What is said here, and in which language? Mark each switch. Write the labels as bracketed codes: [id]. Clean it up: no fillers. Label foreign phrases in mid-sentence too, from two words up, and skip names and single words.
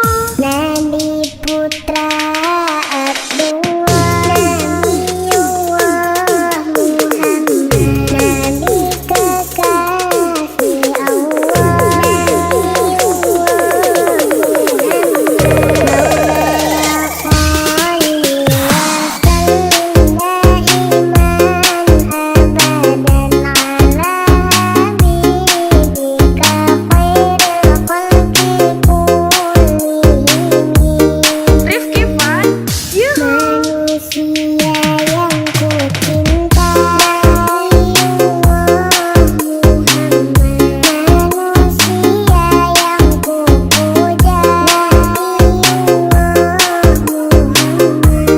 [id] Nabi putra Abdullah, Nabiullah Muhammad, Nabi kekasih Allah, Nabiullah Muhammad. [ar] مولاي صل وسلم دائما أبدا على حبيبك خير الخلق كلهم. [id] Rifki-Van, yuhu. Manusia yang ku cintai Allah Muhammad, manusia yang ku puja Allah Muhammad.